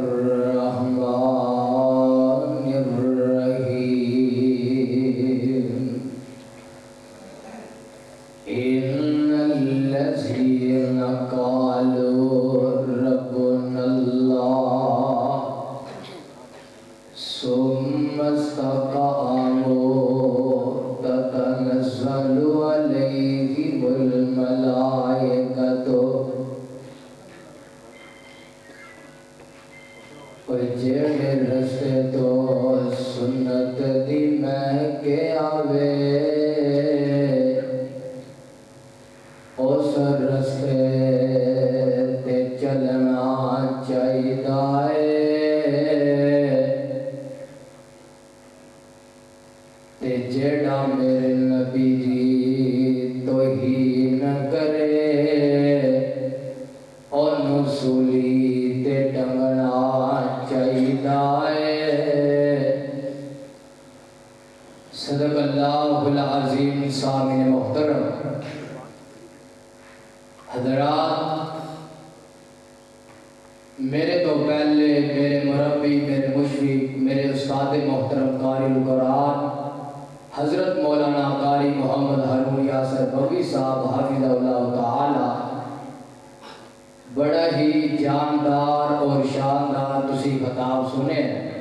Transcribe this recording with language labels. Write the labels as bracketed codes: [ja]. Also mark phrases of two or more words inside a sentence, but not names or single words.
[ar] الرحمن الرحیم ان الذین قالوا ربنا اللہ ثم استقاموا تتنزل علیہم الملائکۃ [pa] جڑے رستے تو سنت دی مہک آوے اس رستے تے چلنا چاہیدا تے جڑا میرے نبی دی توہین کرے اونوں سولی تے ٹنگنا چاہیدا [ar] صدق اللہ العظیم [pa] سامعین محترم حضرات، میرے تو پہلے میرے مربی، میرے مشرق، میرے استاد محترم قاری القرآن حضرت مولانا قاری محمد ہارون یاسر بغوی صاحب حافظ اللہ تعالی بڑا ہی جاندار اور شاندار تسی خطاب سنے ہیں۔